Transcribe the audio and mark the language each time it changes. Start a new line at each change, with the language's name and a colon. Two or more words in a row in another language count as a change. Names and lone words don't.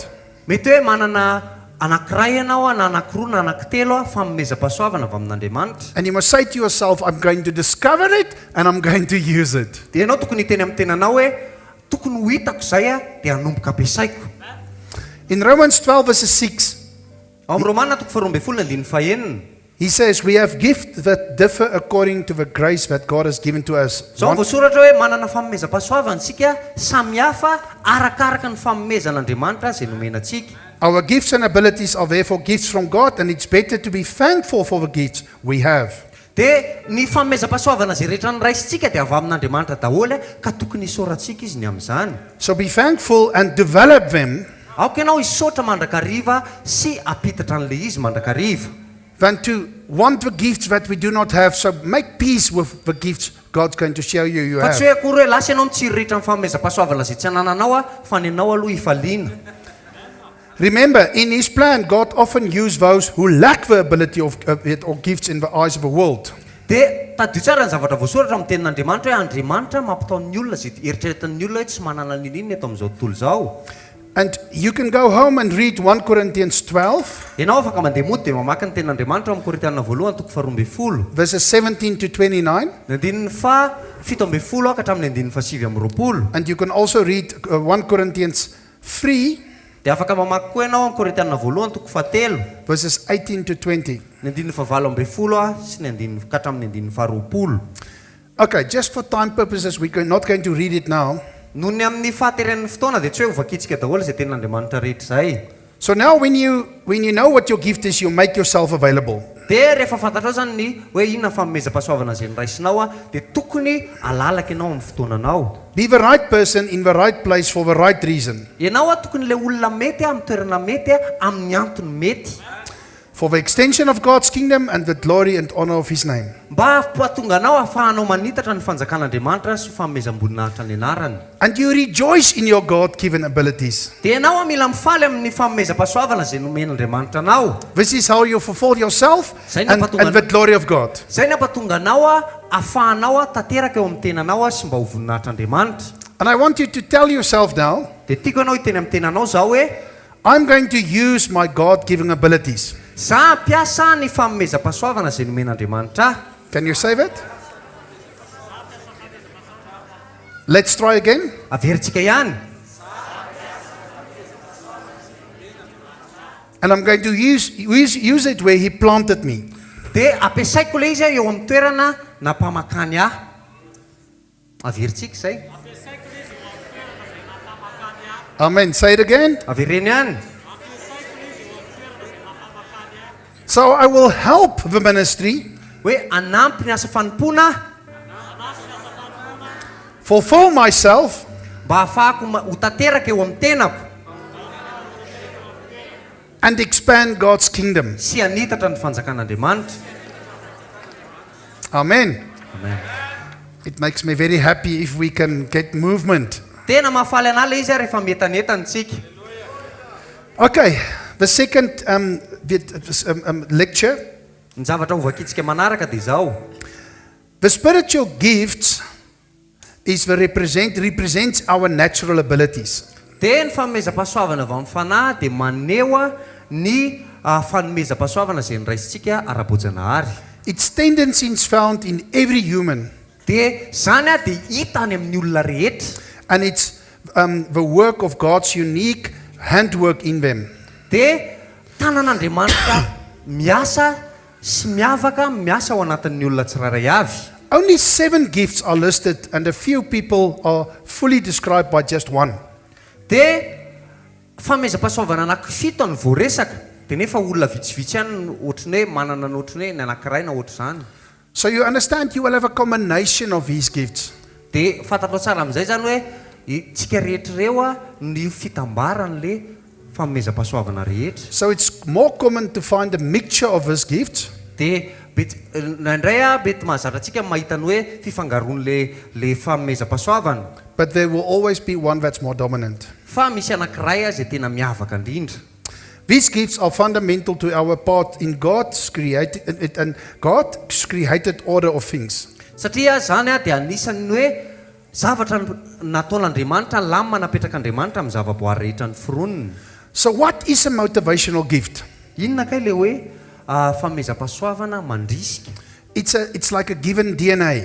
Malagasy: Mety hoe manana anankiray ianao na anankiroa na anankitelo fanomezam-pahasoavana avy amin'Andriamanitra.
English: And you must say to yourself, I'm going to discover it and I'm going to use it.
Malagasy: Dia ianao tokony hiteny amin'ny tenanao hoe tokony ho hitako izay dia hanomboka ampiasaiko.
English: In Romans 12 verses 6,
Malagasy: Ao amin'ny Romana 12:9,
English: he says, we have gifts that differ according to the grace that God has given to us.
Malagasy: zao voasoratra hoe manana fanomezam-pahasoavana isika samihafa arakaraka ny fanomezan'Andriamanitra izay nomena antsika.
English: Our gifts and abilities are therefore gifts from God, and it's better to be thankful for the gifts we have.
Malagasy: Dia ny fanomezam-pahasoavana izay rehetra nyraisintsika dia avy amin'Andriamanitra daholo ka tokony hisorantsika izy ny amin'izany.
English: So be thankful and develop them,
Malagasy: Aoka ianao hisaotra mandrakariva sy apitatra an'le izy mandrakariva.
English: than to want the gifts that we do not have. So make peace with the gifts God's going to show you
Malagasy: Fa tsy
English: have.
Malagasy: hoe akory hoe lasa ianao mitsiry rehetra ny fanomezam-pahasoavana izay tsy anananao fa ny anao aloha hifaliana.
English: Remember, in His plan, God often used those who lack the ability of it or gifts in the eyes of the world.
Malagasy: Dia tadio tsara ny zavatra voasoratra amin'ny tenin'Andriamanitra hoe Andriamanitra mampitaon'ny olona zay eritreretan'ny olona hoe tsy manana ninina eto amin'izao tontolo izao.
English: And you can go home and read 1 Corinthians 12,
Malagasy: Ianao afaka mandeha mody dia mamaky ny tenin'Andriamanitra amin'ny Korintianina voalohany toko 12,
English: verses 17 to 29.
Malagasy: ny andininy fa 17 ka hatramin'ny andininy fa 7.
English: And you can also read 1 Corinthians 3,
Malagasy: Dia afaka mamaky koa ianao amin'ny Korintianina voalohany toko 3,
English: verses 18 to 20.
Malagasy: ny andininy fa 12 sy ny andininy ka hatramin'ny andininy fa 20.
English: Okay, just for time purposes, we're not going to read it now.
Malagasy: Noho ny amin'ny fahateren'ny fotoana dia tsy hoe hovakitsika daholo izay tenin'Andriamanitra rehetra izay.
English: So now when you know what your gift is, you make yourself available.
Malagasy: Dia rehefa fantatrao zany ny hoe inona fanomezam-pahasoavana izay niraisinao dia tokony alalaka ianao amin'ny fotoananao.
English: Be the right person in the right place for the right reason.
Malagasy: Ianao tokony le olona mety amin'ny toerana mety amin'ny antony mety.
English: For the extension of God's kingdom and the glory and honor of His name.
Malagasy: Mba hahatonga anao ahafahanao manitatra ny fanjakan'Andriamanitra sy fanomezam-boninahitra ny anarany.
English: And you rejoice in your God-given abilities.
Malagasy: Dia ianao mila mifaly amin'ny fanomezam-pahasoavana izay nomen'Andriamanitra anao.
English: This is how you fulfill yourself and the glory of God.
Malagasy: Zay ny ampatonga anao ahafahanao tanteraka eo amin'ny tenanao sy mba ho voninahitran'Andriamanitra.
English: And I want you to tell yourself now,
Malagasy: Dia tiako ianao hiteny amin'ny tenanao zao hoe
English: I'm going to use my God-given abilities.
Malagasy: za ampiasa ny fanomezam-pahasoavana izay nomen'Andriamanitra.
English: Can you say that? Let's try again.
Malagasy: Averintsika ihany.
English: And I'm going to use it where He planted me.
Malagasy: Dia ampiasaiko le izy eo amin'ny toerana nampamakany ahy. Averintsika izay.
English: Amen. Say it again.
Malagasy: Avereny ihany.
English: So I will help the ministry
Malagasy: Hoe anampy ny asa fanompona
English: fulfill myself
Malagasy: mba ahafahako ho tanteraka eo amin'ny tenako
English: and expand God's kingdom.
Malagasy: sy hanitatra ny fanjakan'Andriamanitra.
English: Amen.
Malagasy: Amen.
English: It makes me very happy if we can get movement.
Malagasy: Tena mahafaly anahy le izy rehefa metanetansika.
English: Okay, the second lecture.
Malagasy: Ny zavatra hovakitsika manaraka dia izao.
English: The spiritual gifts is represents our natural abilities.
Malagasy: Dia ny fanomezam-pahasoavana avy amin'ny fanahy dia maneho ny fanomezam-pahasoavana izay niraisintsika ara-boajanahary.
English: Its tendencies found in every human.
Malagasy: Dia zany dia hita any amin'ny olona rehetra.
English: And it's the work of God's unique handwork in them.
Malagasy: Dia tanan'Andriamanitra miasa sy miasa ao anatin'ny olona tsirairay avy.
English: Only 7 gifts are listed and a few people are fully described by just one.
Malagasy: Dia fanomezam-pahasoavana anankifito ny voaresaka. Dia nefa olona vitsivitsy ihany ohatrany hoe manana ny ohatrany hoe ny anankiray na ohatr' izany.
English: So you understand you will have a combination of these gifts.
Malagasy: Dia fantatrao tsara amin'izay zany hoe tsika rehetra ireo ny fitambaran'le fanomezam-pahasoavana rehetra.
English: So it's more common to find a mixture of these gifts.
Malagasy: Dia indray mety mahazatra antsika mahita ny hoe fifangaroan'le fanomezam-pahasoavana.
English: But there will always be one that's more dominant.
Malagasy: Fa misy anankiray izay tena miavaka indrindra.
English: These gifts are fundamental to our part in God's created order of things.
Malagasy: Satria zany dia anisan'ny hoe zavatra nataon'Andriamanitra lamina napetrak'Andriamanitra amin'ny zavaboary rehetra ny foroniny.
English: So what is a motivational gift?
Malagasy: Inona kay le hoe fanomezam-pahasoavana mandrisika?
English: It's like a given DNA.